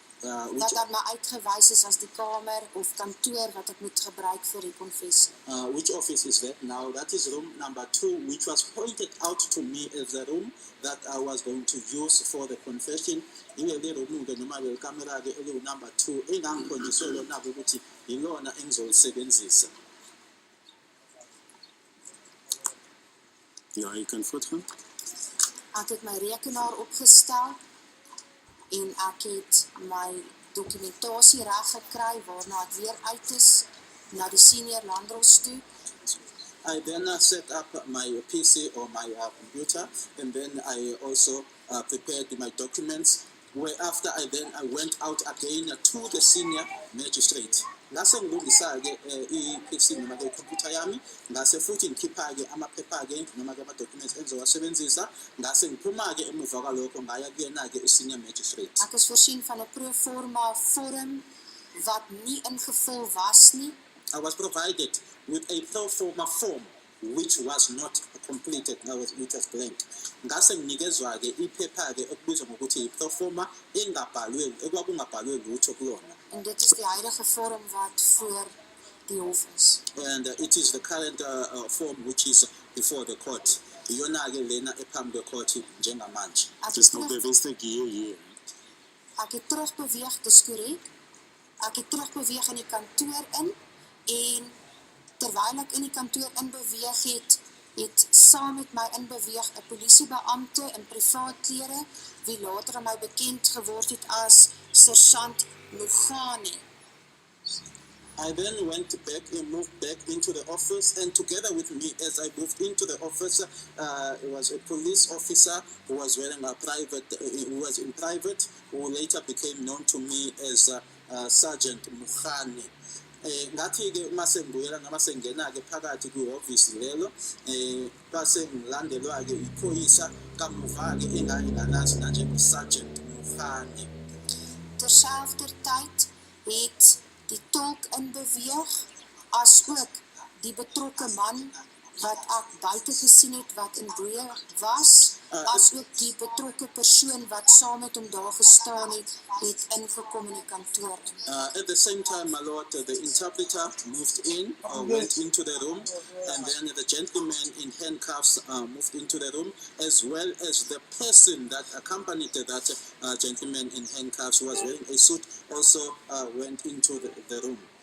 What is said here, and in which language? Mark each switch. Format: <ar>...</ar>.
<af>dat daar maar uitgewys is as die kamer of kantoor wat ek moet gebruik vir die konfessie.</af> <en>which office is that? Now that is room number 2, which was pointed out to me as the room that I was going to use for the confession.</en> <zu>Ile room ke noma le camera ke ele number 2 engangikhonjiswe lona ukuthi yilona engizolisebenzisa.</zu> <en>Ja, you can</en> <af>voortgaan. Ek het my rekenaar opgestel en ek het my dokumentasie reg gekry waarna ek weer uit is na die senior landdros toe.</af> <en>I then set up my PC or my computer, and then I also prepared my documents. Whereafter I went out again to the senior magistrate.</en> <zu>Ngase ngilungisa-ke i-PC noma ke computer yami, ngase futhi ngikhipha-ke amaphepha-ke noma ke ama-documents engizowasebenzisa, ngase ngiphuma-ke emuva kwalokho ngaya kuyena-ke i-senior magistrate.</zu> <af>Ek is voorsien van 'n proforma vorm wat nie ingevul was nie.</af> <en>I was provided with a pro forma form which was not completed, which was blank.</en> <zu>Ngase nginikezwa-ke iphepha-ke ekubizwa ngokuthi i-pro forma ekwakungabhalwe lutho kulona.</zu> <af>En dit is die huidige vorm wat voor die hof is.</af> <en>And it is the current form which is before the court.</en> <zu>Iyona-ke lena ephambi kwe-court njengamanje.</zu> <af>Dis nog bewustig hier. Ek het terugbeweeg, dis korrek. Ek het terugbeweeg in die kantoor in en terwyl ek in die kantoor inbeweeg het saam met my inbeweeg 'n polisiebeampte in privaat klere wie later aan my bekend geword het as Sergeant Lugani.</af> <en>I then went back and moved back into the office, and together with me as I moved into the office, it was a police officer who was wearing a who was in private, who later became known to me as Sergeant Lugani.</en> <zu>Ngathi-ke mase ngibuyela noma sengena-ke phakathi kwi-office lelo base ngilandelwa-ke iphoyisa kamuva-ke enganginganazi nanje uSergeant Lugani.</zu> <af>Terselfdertyd het die tolk inbeweeg asook die betrokke man wat ek buite gesien het wat in boeye was, asook die betrokke persoon wat saam met hom daar gestaan het ingekom in die kantoor.</af> <en>At the same time, my lord, the interpreter moved in, went into the room, and then the gentleman in handcuffs moved into the room, as well as the person that accompanied that gentleman in handcuffs, who was wearing a suit, also went into the room.</en>